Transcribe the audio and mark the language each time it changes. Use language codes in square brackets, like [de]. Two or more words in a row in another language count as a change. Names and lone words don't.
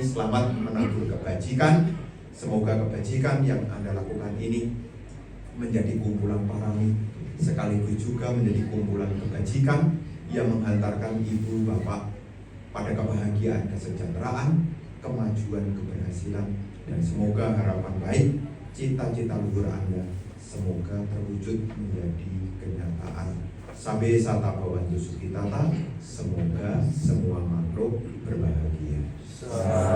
[id] Selamat menabur kebajikan. Semoga kebajikan yang Anda lakukan ini menjadi kumpulan parami, sekaligus juga menjadi kumpulan kebajikan yang menghantarkan ibu bapak pada kebahagiaan, kesejahteraan, kemajuan, keberhasilan, dan semoga harapan baik, cita-cita luhur Anda semoga terwujud menjadi kenyataan. [pi] Sabe sata bawantu sukitata, [id] semoga semua makhluk berbahagia.